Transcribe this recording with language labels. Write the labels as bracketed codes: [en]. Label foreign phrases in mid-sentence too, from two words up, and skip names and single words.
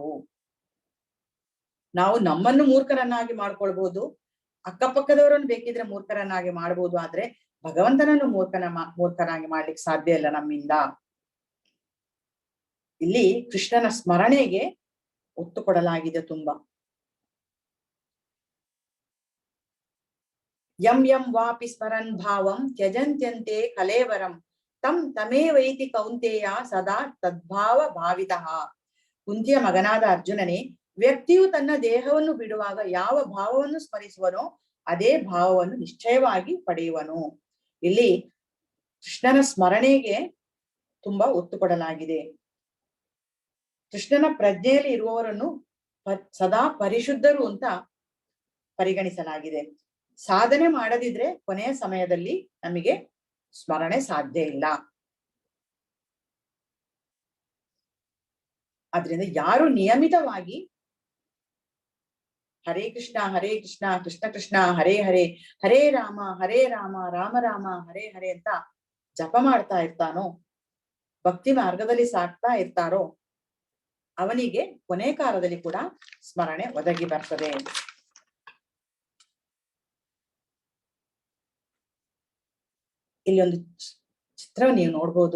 [kn] ನಾವು ನಮ್ಮನ್ನು ಮೂರ್ಖರನ್ನಾಗಿ ಮಾಡ್ಕೊಳ್ಬಹುದು, ಅಕ್ಕಪಕ್ಕದವರನ್ನು ಬೇಕಿದ್ರೆ ಮೂರ್ಖರನ್ನಾಗಿ ಮಾಡ್ಬೋದು. ಆದ್ರೆ ಭಗವಂತನನ್ನು ಮೂರ್ಖನಾಗಿ ಮಾಡ್ಲಿಕ್ಕೆ ಸಾಧ್ಯ ಇಲ್ಲ ನಮ್ಮಿಂದ. ಇಲ್ಲಿ ಕೃಷ್ಣನ ಸ್ಮರಣೆಗೆ ಒತ್ತು ಕೊಡಲಾಗಿದೆ ತುಂಬಾ. [sa] ಯಂ ವಾಪಿ ಸ್ಮರನ್ ಭಾವಂ ತ್ಯಜಂತ್ಯಂತೆ ಕಲೇವರಂ ತಂ ತಮೇವೈತಿ ಕೌಂತೆಯ ಸದಾ ತದ್ಭಾವ ಭಾವಿತಃ. [kn] ಕುಂತಿಯ ಮಗನಾದ ಅರ್ಜುನನೇ, ವ್ಯಕ್ತಿಯು ತನ್ನ ದೇಹವನ್ನು ಬಿಡುವಾಗ ಯಾವ ಭಾವವನ್ನು ಸ್ಮರಿಸುವನೋ ಅದೇ ಭಾವವನ್ನು ನಿಶ್ಚಯವಾಗಿ ಪಡೆಯುವನು. ಇಲ್ಲಿ ಕೃಷ್ಣನ ಸ್ಮರಣೆಗೆ ತುಂಬಾ ಒತ್ತು ಕೊಡಲಾಗಿದೆ. ಕೃಷ್ಣನ ಪ್ರಜ್ಞೆಯಲ್ಲಿ ಇರುವವರನ್ನು ಸದಾ ಪರಿಶುದ್ಧರು ಅಂತ ಪರಿಗಣಿಸಲಾಗಿದೆ. ಸಾಧನೆ ಮಾಡದಿದ್ರೆ ಕೊನೆಯ ಸಮಯದಲ್ಲಿ ನಮಗೆ ಸ್ಮರಣೆ ಸಾಧ್ಯ ಇಲ್ಲ. ಆದ್ರಿಂದ ಯಾರು ನಿಯಮಿತವಾಗಿ [sa] ಹರೇ ಕೃಷ್ಣ ಕೃಷ್ಣ ಕೃಷ್ಣ ಹರೇ ಹರೇ, ಹರೇ ರಾಮ ರಾಮ ರಾಮ ಹರೇ ಹರೇ [kn] ಅಂತ ಜಪ ಮಾಡ್ತಾ ಇರ್ತಾನೋ, ಭಕ್ತಿ ಮಾರ್ಗದಲ್ಲಿ ಸಾಕ್ತಾ ಇರ್ತಾರೋ ಅವನಿಗೆ ಕೊನೆ ಕಾಲದಲ್ಲಿ ಕೂಡ ಸ್ಮರಣೆ ಒದಗಿ ಬರ್ತದೆ. ಇಲ್ಲಿ ಒಂದು ಚಿತ್ರ ನೀವು ನೋಡ್ಬೋದು.